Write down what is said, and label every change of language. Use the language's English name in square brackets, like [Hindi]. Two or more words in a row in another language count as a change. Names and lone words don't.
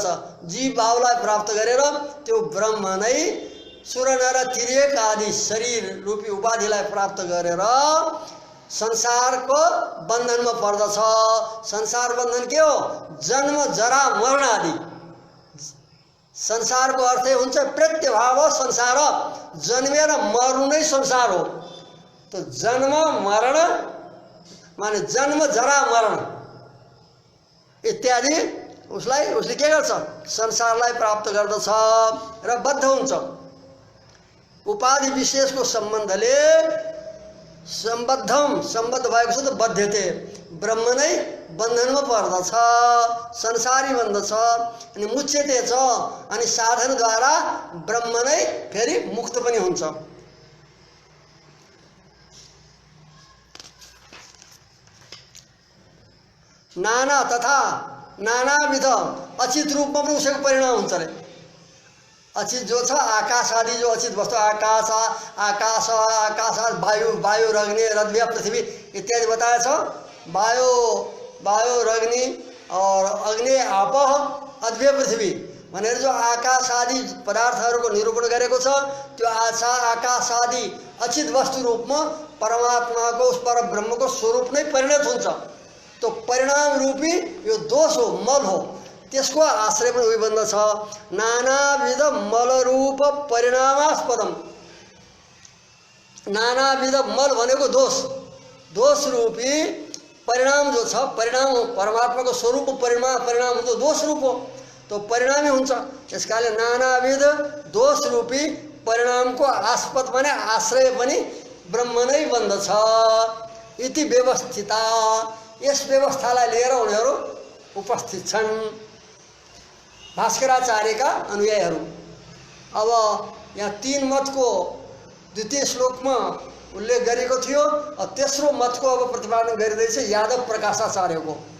[Nepali] जीव भावलाई प्राप्त गरेर त्यो ब्रह्म नै सुर नर तिर्यक आदि शरीर रूपी उपाधिलाई प्राप्त गरेर संसारको बन्धनमा पर्दछ। संसार बन्धन के हो? जन्म जरा मरण आदि। संसारको अर्थै हुन्छ प्रत्यभाव संसार, जन्मेर मर्नु नै संसार हो। तो जन्म मरण माने जन्म जरा मरण इत्यादि उसले के गर्छ? संसारलाई प्राप्त गर्दछ र बद्ध हुन्छ। उपाधि विशेषको सम्बन्धले सम्बद्ध भएको छ त बद्धते, ब्रह्म नै बन्धनमा पर्दछ, संसारी बन्दछ। अनि मुच्यते छ, अनि साधनद्वारा ब्रह्म नै फेरि मुक्त पनि हुन्छ। नाना तथा नानाविध अचित रूपमा पनि उसैको परिणाम हुन्छ अरे। अचित जो छ आकाश आदि जो अचित वस्तु, आकाश वायु रग्नि रद्व्य पृथ्वी इत्यादि बताया छ। वायु रग्नि और अग्नि आप अद्व्य पृथ्वी भनेर जो आकाश आदि पदार्थहरूको निरूपण गरेको छ, त्यो आकाश आदि अचित वस्तु रूपमा परमात्माको [Hindi] उस पर [Nepali] ब्रह्मको स्वरूप नै परिणत हुन्छ। तो परिणाम रूपी यो दोष हो, मल हो, त्यसको आश्रय पनि उही बन्दछ। [Sanskrit] नानाविध मलरूप परिणामास्पदम, [Nepali] नानाविध मल भनेको दोष रूपी परिणाम जो छ, परिणाम हो परमात्माको स्वरूप, परिणाम हुन्छ दोष रूप हो, तो परिणामी हुन्छ। त्यसकाले नानाविध दोष रूपी परिणामको आस्पद भने आश्रय पनि ब्रह्म नै बन्दछ। [Sanskrit] इति व्यवस्थिता, [Nepali] यस व्यवस्थालाई लिएर उनीहरू उपस्थित छन् भास्कराचार्यका अनुयायीहरू। अब यहाँ 3 मतको द्वितीय श्लोकमा उल्लेख गरेको थियो, तेस्रो मतको अब प्रतिपादन गरिँदैछ यादव प्रकाशाचार्यको।